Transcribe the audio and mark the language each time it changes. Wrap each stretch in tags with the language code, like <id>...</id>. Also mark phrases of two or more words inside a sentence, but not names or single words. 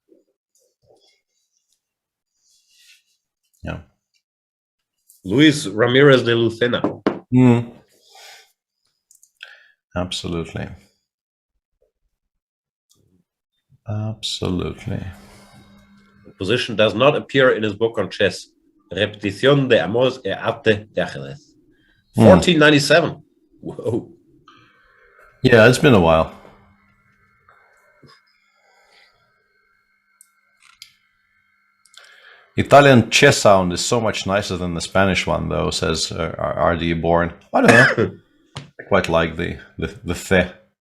<en>Yeah. Luis Ramirez de Lucena. Absolutely. Absolutely. The position does not appear in his book on chess. Repetición de amores e arte de ajedrez. 1497. Whoa. Yeah, it's been a while. Italian chess sound is so much nicer than the Spanish one, though, says R.D. Born. I don't know. I quite like the the.</en>